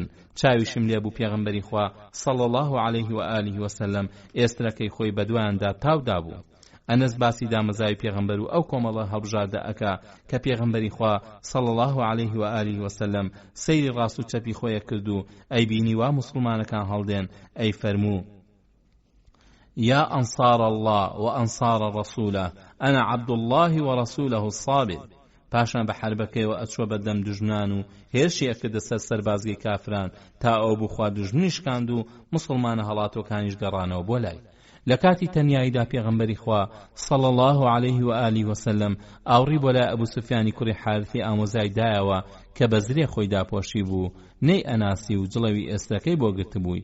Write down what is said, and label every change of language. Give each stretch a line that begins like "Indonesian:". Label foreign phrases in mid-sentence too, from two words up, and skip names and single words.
Central Kurdish: چاویشم لێ بوو پێغەمبەری خوا
Arabic: صلی الله عليه و آله وسلم
Central Kurdish: ئێسترەکەی خۆی بەدوایاندا تاودا بوو. ئەنەس باسی دامەزای پێغەمبەر و ئەو کۆمەڵە هەڵبژاردە ئەکا کە پێغەمبەری خوا
Arabic: صلی الله عليه و آله وسلم
Central Kurdish: سەیری ڕاست و چەپی خۆیە کرد و ئەی بینی وا موسڵمانەکان هەڵدێن ئەی فەرموو
Arabic: يا أنصار الله وأنصار رسوله أنا عبد الله ورسوله الصابر.
Central Kurdish: پاشان بە حربەکەیەوە ئەچوە بەدەم دوژمنان و هێرشی ئەکردە سەر سەربازگەی کافران تا ئەو بخوا دوژمنی شکاند و موسڵمانە هەڵاتۆکانیش گەڕانەوە بۆ لای. لە کاتی تەنیاییدا پێغەمبەری خوا
Arabic: صلی الله عليه و آله وسلم
Central Kurdish: ئاوڕی بۆ لای ئەبوو سوفیانی کوڕی حارثی ئامۆزای دایەوە کە بەزرێ خۆی داپۆشی بوو نەی ئەناسی و جڵەوی ئێسترەکەی بۆ گرتبووی.